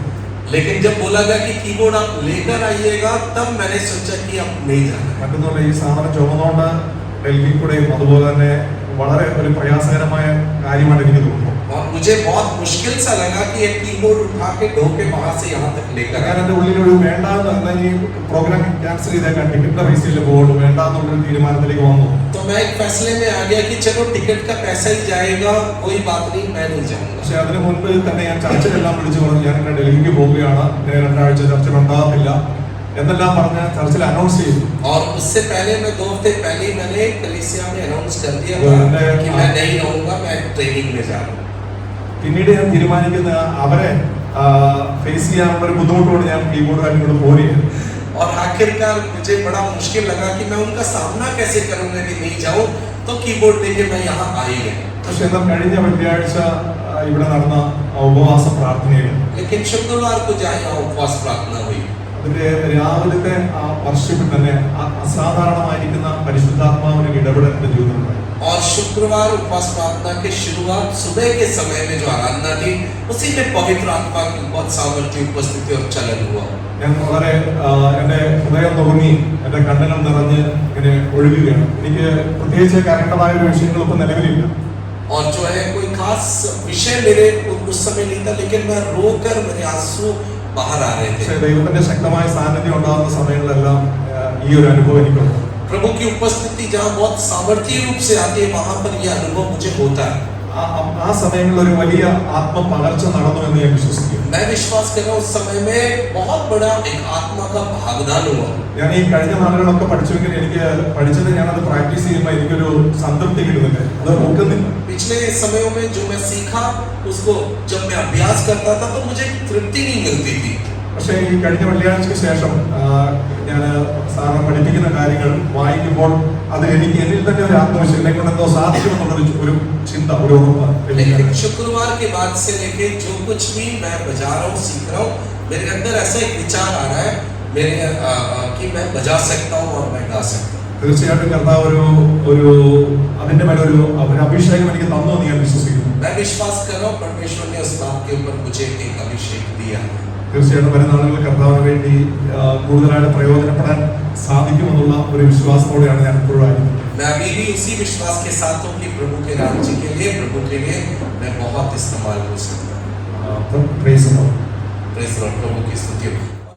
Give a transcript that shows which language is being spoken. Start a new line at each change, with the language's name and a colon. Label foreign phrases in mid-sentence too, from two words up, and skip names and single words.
Hindi: लेकिन जब बोला गया कि कीबोर्ड आप लेकर आइएगा तब मैंने सोचा कि अब नहीं जाना।
Malayalam: മറ്റൊന്നുള്ള ഈ സാധനം ചുമന്നുകൊണ്ട് ഡൽഹി കൂടെയും അതുപോലെ തന്നെ വളരെ ഒരു പ്രയാസകരമായ കാര്യമായിട്ട് എനിക്ക് തോന്നുന്നു.
Hindi: और मुझे बहुत मुश्किल सा लगा कि एक कीबोर्ड उठा के ढो के वहां से यहाँ तक लेकर
Malayalam: ഞാൻ
Hindi: आया।
Malayalam: എൻ്റെ ഉള്ളിലൊരു വേണ്ടാന്ന് ഈ പ്രോഗ്രാം ക്യാൻസൽ ചെയ്തേക്കാൻ ടിക്കറ്റിന്റെ പൈസയിൽ പോകുള്ളൂ വേണ്ടാന്നുള്ളൊരു തീരുമാനത്തിലേക്ക് വന്നു.
Hindi: तो मैं एक फैसले में आ गया कि चलो टिकट का पैसा ही जाएगा, कोई बात नहीं, मैं नहीं जाऊंगा।
Malayalam: പക്ഷെ അതിന് മുൻപ് തന്നെ ഞാൻ ചർച്ചിലെല്ലാം വിളിച്ചു പറഞ്ഞു ഞാൻ ഇങ്ങനെ ഡൽഹിക്ക് പോവുകയാണ്, ഞാൻ 2 ആഴ്ച ചർച്ചിൽ ഉണ്ടാകത്തില്ല എന്നെല്ലാം പറഞ്ഞ് ചർച്ചിൽ അനൗൺസ് ചെയ്തു.
Hindi: और उससे पहले मैं 2 हफ्ते पहले मैंने कलीसिया में अनाउंस कर दिया वो था मैं- कि मैं नहीं रहूंगा, मैं ट्रेनिंग में जा रहा हूँ।
Malayalam: പിന്നീട് ഞാൻ തീരുമാനിക്കുന്ന അവരെ ഫേസ് ചെയ്യാനുള്ള ഒരു ബുദ്ധിമുട്ടുകൊണ്ട് ഞാൻ കീബോർഡുമായിട്ട് ഇങ്ങോട്ട് പോരുകയാണ്.
Hindi: और आखिरकार मुझे बड़ा मुश्किल लगा कि मैं उनका सामना कैसे करूंगा कि नहीं जाऊं, तो कीबोर्ड लेके मैं यहाँ आ ही गया।
Malayalam: പക്ഷെ എന്നാൽ കഴിഞ്ഞ വെള്ളിയാഴ്ച ഇവിടെ നടന്ന ഉപവാസ പ്രാർത്ഥനയിൽ
Hindi: लेकिन शुक्रवार को जहाँ यहाँ उपवास प्रार्थना हुई,
Malayalam: അതിന്റെ രാവിലത്തെ ആ വർഷിപ്പിൽ തന്നെ അസാധാരണമായിരിക്കുന്ന പരിശുദ്ധാത്മാവിന്റെ ഇടപെടൽ എന്റെ ജീവിതത്തിലുണ്ടായി.
Hindi: और शुक्रवार उपवास प्रार्थना के शुरुआत सुबह के समय में जो आराधना थी उसी में पवित्र आत्मा की बहुत सामर्थ्य उपस्थिति और चलन हुआ।
Malayalam: ഞാൻ വളരെ എൻ്റെ ഹൃദയം നുറുങ്ങി എൻ്റെ കണ്ണുകൾ നിറഞ്ഞ് ഇങ്ങനെ ഒഴുകുകയാണ്. എനിക്ക് പ്രത്യേകിച്ച് കരണ്ടമായ ഒരു വിഷയങ്ങൾ ഇപ്പം നിലവിലില്ല.
Hindi: और जो है कोई खास विषय मेरे उस समय नहीं था, लेकिन मैं रोकर मेरे आंसू बाहर आ रहे
Malayalam: പക്ഷേ
Hindi: थे।
Malayalam: ദൈവത്തിന്റെ ശക്തമായ സാന്നിധ്യം ഉണ്ടാകുന്ന സമയങ്ങളിലെല്ലാം ഈ ഒരു അനുഭവം എനിക്കുണ്ട്.
Hindi: प्रभु की उपस्थिति जहाँ बहुत सामर्थ्य रूप से आती है वहां पर यह अनुभव मुझे होता है।
Malayalam: ആ സമയങ്ങളിൽ ഒരു വലിയ ആത്മപകർച്ച നടന്നു എന്ന് ഞാൻ വിശ്വസിക്കുന്നു.
Hindi: मैं विश्वास कर रहा हूँ उस समय में बहुत बड़ा एक आत्मा का भागदान हुआ।
Malayalam: ഞാൻ ഈ കഴിഞ്ഞ നാളുകളൊക്കെ പഠിച്ചുവെങ്കിൽ എനിക്ക് പഠിച്ചത് ഞാനത് പ്രാക്ടീസ് ചെയ്യുമ്പോൾ എനിക്കൊരു സംതൃപ്തി കിട്ടുന്നില്ല, അത് ഒക്കുന്നില്ല.
Hindi: पिछले समयों में जो मैं सीखा उसको जब मैं अभ्यास करता था तो मुझे तृप्ति नहीं मिलती थी।
Malayalam: പക്ഷേ ഈ കഴിഞ്ഞ വെള്ളിയാഴ്ചയ്ക്ക് ശേഷം ഞാൻ സാറിന് പഠിപ്പിക്കുന്ന കാര്യങ്ങൾ വായിക്കുമ്പോൾ അത് എനിക്ക് എന്നിൽ തന്നെ ഒരു ആത്മവിശ്വാസം എന്നെ കൊണ്ട് എന്തോ സാധിക്കുമെന്നുള്ളൊരു ഒരു ചിന്ത, ഒരു ഉറപ്പ്.
Hindi: लेकिन शुक्रवार के बाद से लेके जो कुछ भी मैं बजा रहा हूँ, सीख रहा हूँ, मेरे अंदर ऐसा एक विचार आ रहा है मेरे कि मैं बजा सकता हूँ और मैं गा सकता हूँ।
Malayalam: തീർച്ചയായിട്ടും കർത്താവ് ഒരു അതിന്റെ മേലെ ഒരു അഭിഷേകം എനിക്ക് തന്നു എന്ന് ഞാൻ വിശ്വസിക്കുന്നു.
Hindi: मैं विश्वास कर रहा हूँ परमेश्वर ने उस बात के ऊपर मुझे एक अभिषेक दिया।
Malayalam: തീർച്ചയായിട്ടും വരുന്ന നാളുകളിൽ കർത്താവിന് വേണ്ടി കൂടുതലായിട്ട് പ്രയോജനപ്പെടാൻ സാധിക്കുമെന്നുള്ള ഒരു വിശ്വാസത്തോടെയാണ് ഞാൻ ഇപ്പോഴും ആയിരുന്നത്.
Hindi: मैं अभी भी उसी विश्वास के साथ हूँ कि प्रभु के राज्य के लिए, प्रभु के लिए मैं बहुत इस्तेमाल हो सकता हूँ।
English: Praise the Lord. Praise the Lord,
Hindi: प्रभु की स्तुति हो।